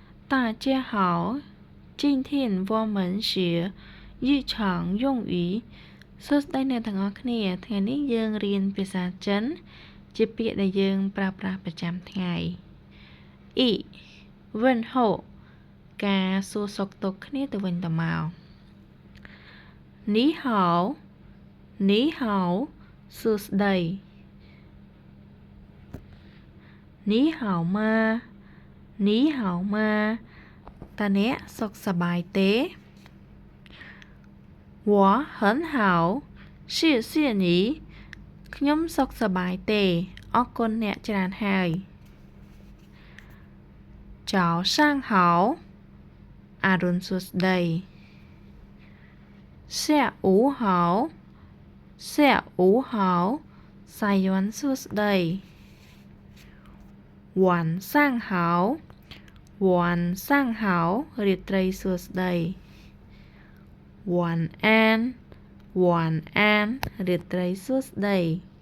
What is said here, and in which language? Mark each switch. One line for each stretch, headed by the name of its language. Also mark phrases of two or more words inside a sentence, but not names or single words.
Chinese: 大家好，今天我们学日常用语
Khmer: សួស្តីអ្នក ទាំងអស់គ្នាថ្ងៃនេះយើងរៀនភាសាចិនជាពាក្យដែលយើងប្រើប្រាស់ប្រចាំថ្ងៃអ៊ីវិនហូការសួរសុខទុក្ខគ្នាទៅវិញទៅមកនីហៅសួស្តី
Chinese: 你好吗
Khmer: តើអ្នកសុខសប្បាយទេ
Chinese: 我很好谢谢你
Khmer: ខ្ញុំសុខសប្បាយទេអរគុណអ្នកច្រើនហើយ
Chinese: 早上好
Khmer: អរុណសួស្តី
Chinese: 下午好
Khmer: សាយ័ន្តសួស្តី
Chinese: 晚上好
Khmer: រាត្រីសួស្តី
Chinese: 晚安
Khmer: រាត្រីសួស្តី